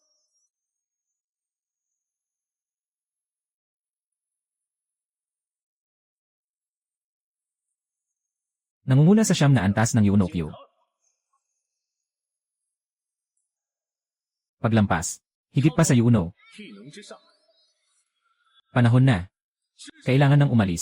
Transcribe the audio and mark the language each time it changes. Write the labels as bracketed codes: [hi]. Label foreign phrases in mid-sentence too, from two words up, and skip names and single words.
[tl] Nangunguna sa siyam na antas ng Yunokyo. Paglampas. Higit pa sa Yuno. [zh] 体能之上， [tl] Panahon na. Kailangan nang umalis.